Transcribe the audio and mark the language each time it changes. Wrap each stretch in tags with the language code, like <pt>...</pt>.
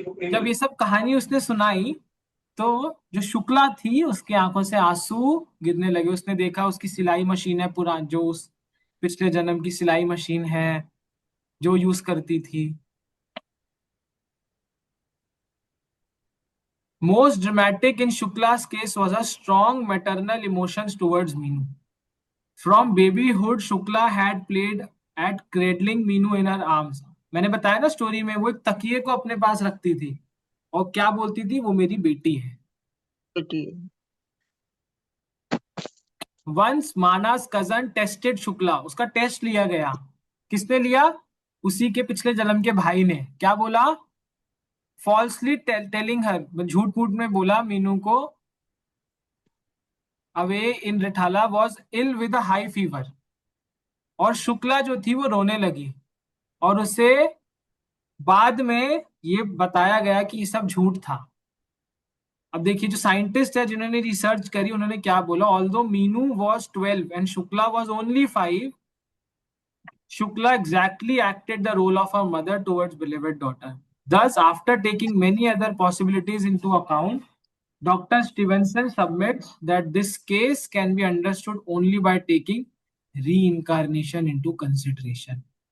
<hi>जब ये सब कहानी उसने सुनाई, तो जो शुक्ला थी उसकी आंखों से आंसू गिरने लगे। उसने देखा उसकी सिलाई मशीन है, पुरानी जो उस पिछले जन्म की सिलाई मशीन है जो यूज करती थी।</hi> <en>Most dramatic in Shukla's case was a strong maternal emotions towards Meenu. From babyhood, Shukla had played at cradling Meenu in her arms.</en> <hi>मैंने बताया ना स्टोरी में, वो एक तकिए को अपने पास रखती थी और क्या बोलती थी? वो मेरी बेटी है। बेटी।</hi> <en>Once Mana's cousin tested Shukla,</en> <hi>उसका टेस्ट लिया गया। किसने लिया? उसी के पिछले जन्म के भाई ने। क्या बोला?</hi> <en>falsely telling her,</en> <hi>झूठ मूठ में बोला मीनू को,</hi> <en>Away in Rithala was ill with high fever.</en> <hi>और शुक्ला जो थी वो रोने लगी, और उसे बाद में ये बताया गया कि ये सब झूठ था। अब देखिए, जो साइंटिस्ट है जिन्होंने रिसर्च करी, उन्होंने क्या बोला?</hi> <en>Although Meenu was 12 and Shukla was only 5, Shukla exactly acted the role of a mother towards beloved daughter. Thus, after taking many other possibilities into account, Dr. Stevenson submits that this case can be understood only by taking reincarnation into consideration.</en>